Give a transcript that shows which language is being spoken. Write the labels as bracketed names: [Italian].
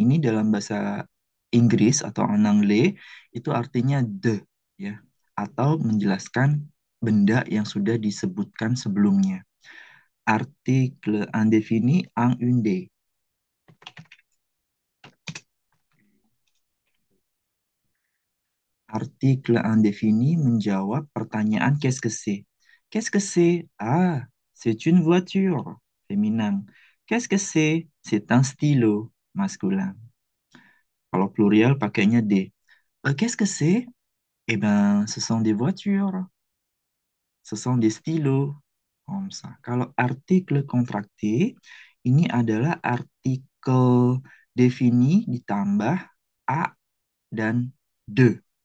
[Indonesian] Ini dalam bahasa Inggris atau [French] en anglais [Indonesian] itu artinya the, ya, atau menjelaskan benda yang sudah disebutkan sebelumnya. [French] Artikel indéfini en une de. [Indonesian] Artikel indéfini menjawab pertanyaan [French] qu'est-ce que c'est? Qu'est-ce que c'est? Ah, c'est une voiture. Féminin. Qu'est-ce que c'est? C'est un stylo. Masculin. [Indonesian] Kalau pluriel pakainya [French] des. Qu'est-ce que c'est? Eh ben, ce sont des voitures. Ce sont des stylos. Comme ça. [Indonesian] Kalau artikel contracté, ini adalah artikel defini ditambah a dan de.